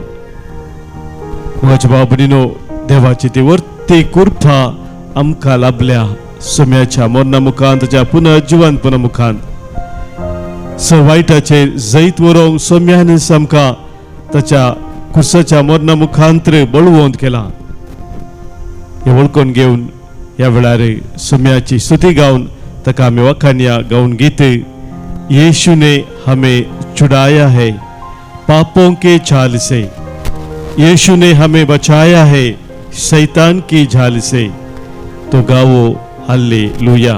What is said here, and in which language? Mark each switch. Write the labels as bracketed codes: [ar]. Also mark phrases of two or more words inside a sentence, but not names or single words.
[kok] म्हज्या भाव भयणीनो, देवाची ती वर्ती कृपा आमकां लाभल्या सम्याच्या मरणा मुखांत, ताच्या पुनर्जिवंतपणा मुखांत. वायटाचेर जैत व्हरोंक सम्यानच आमकां ताच्या कुसाच्या मरणा मुखांतर बळवंत केला. हे वळखून घेवन ह्या वेळार सम्याची स्तुती गावन ताका आमी वखाणया गावन गीत. [hi] यीशु ने हमें छुड़ाया है पापों के छाल से, यीशु ने हमें बचाया है शैतान की झाल से, तो गावो हालेलुया.